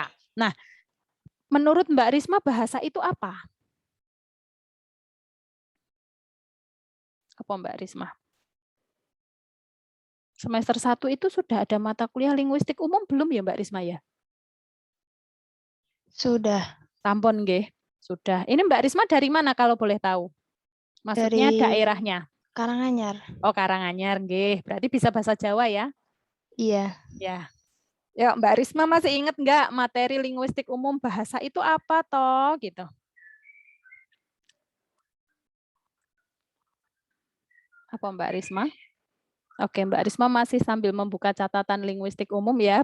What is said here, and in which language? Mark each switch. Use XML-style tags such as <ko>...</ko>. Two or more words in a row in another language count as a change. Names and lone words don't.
<id>Nah, menurut Mbak Risma bahasa itu apa? Apa Mbak Risma? Semester 1 itu sudah ada mata kuliah linguistik umum belum ya Mbak Risma ya? Sudah.</id> <jv>Sampun nggih.</jv> <id>Sudah. Ini Mbak Risma dari mana kalau boleh tahu? Maksudnya Dari daerahnya. Karanganyar. Oh, Karanganyar nggih. Berarti bisa bahasa Jawa ya? Iya. Ya. Ya, Mbak Risma masih ingat nggak materi linguistik umum bahasa itu apa toh gitu? Apa Mbak Risma? Oke, Mbak Risma masih sambil membuka catatan linguistik umum ya.</id>